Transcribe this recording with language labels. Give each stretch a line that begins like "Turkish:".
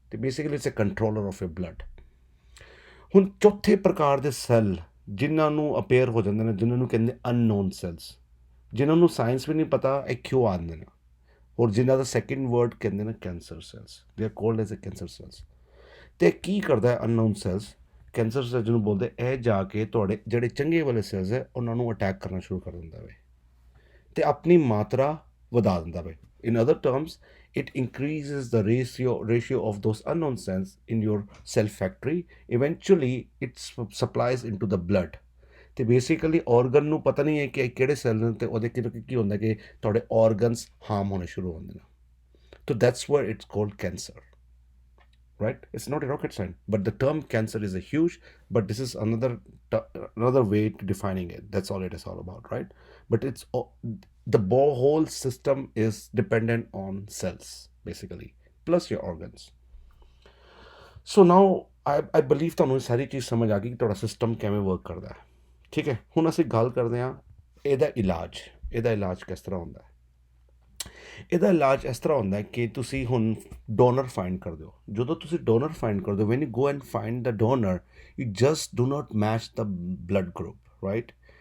Punjabi: ਤੇ
English: Basically it's a controller of your blood.
Punjabi: ਹੁਣ ਚੌਥੇ ਪ੍ਰਕਾਰ ਦੇ ਸੈੱਲ ਜਿਨ੍ਹਾਂ ਨੂੰ ਅਪੇਅਰ ਹੋ ਜਾਂਦੇ ਨੇ, ਜਿਨ੍ਹਾਂ ਨੂੰ ਕਹਿੰਦੇ ਅਨਨੋਨ ਸੈੱਲਸ, ਜਿਨ੍ਹਾਂ ਨੂੰ ਸਾਇੰਸ ਵੀ ਨਹੀਂ ਪਤਾ ਇਹ ਕਿਉਂ ਆਉਂਦੇ ਨੇ, ਔਰ ਜਿਨ੍ਹਾਂ ਦਾ ਸੈਕਿੰਡ ਵਰਡ ਕਹਿੰਦੇ ਨੇ cancer cells.
English: They are called as a cancer cells.
Punjabi: ਤੇ ਕੀ ਕਰਦਾ ਹੈ ਅਨਨੋਨ ਸੈੱਲਸ, ਕੈਂਸਰ ਸੈੱਲ ਜਿਹਨੂੰ ਬੋਲਦੇ, ਇਹ ਜਾ ਕੇ ਤੁਹਾਡੇ ਜਿਹੜੇ ਚੰਗੇ ਵਾਲੇ ਸੈੱਲਸ ਹੈ ਉਹਨਾਂ ਨੂੰ ਅਟੈਕ ਕਰਨਾ ਸ਼ੁਰੂ ਕਰ ਦਿੰਦਾ ਵੇ ਤੇ ਆਪਣੀ ਮਾਤਰਾ ਵਧਾ ਦਿੰਦਾ ਵੇ।
English: In other terms, it increases the ratio of those unknown cells in your cell factory. Eventually it supplies into the blood।
Punjabi: ਤੇ ਬੇਸਿਕਲੀ ਆਰਗਨ ਨੂੰ ਪਤਾ ਨਹੀਂ ਹੈ ਕਿ ਕਿਹੜੇ ਸੈੱਲ ਨੇ, ਤੇ ਉਹਦੇ ਕੀ ਹੁੰਦਾ ਕਿ ਤੁਹਾਡੇ ਆਰਗਨਸ ਹਾਰਮ ਹੋਣੇ ਸ਼ੁਰੂ ਹੁੰਦੇ ਨੇ।
English: So that's why it's called cancer, right? It's not a rocket science, but the term cancer is a huge, but this is another way to defining it. That's all it is all about, right? But the whole system is dependent on cells basically, plus your organs. So now I believe
Punjabi: ਤੁਹਾਨੂੰ ਇਹ ਸਾਰੀ ਚੀਜ਼ ਸਮਝ ਆ ਗਈ ਕਿ ਤੁਹਾਡਾ system ਕਿਵੇਂ work ਕਰਦਾ ਹੈ। ਠੀਕ ਹੈ, ਹੁਣ ਅਸੀਂ ਗੱਲ ਕਰਦੇ ਹਾਂ ਇਹਦਾ ਇਲਾਜ ਕਿਸ ਤਰ੍ਹਾਂ ਹੁੰਦਾ ਹੈ। ਇਹਦਾ ਇਲਾਜ ਇਸ ਤਰ੍ਹਾਂ ਹੁੰਦਾ ਹੈ ਕਿ ਤੁਸੀਂ ਹੁਣ ਡੋਨਰ ਫਾਈਂਡ ਕਰਦੇ ਹੋ। ਜਦੋਂ ਤੁਸੀਂ ਡੋਨਰ ਫਾਈਂਡ ਕਰਦੇ ਹੋ,
English: When you go and find the donor, you just do not match the blood group, right?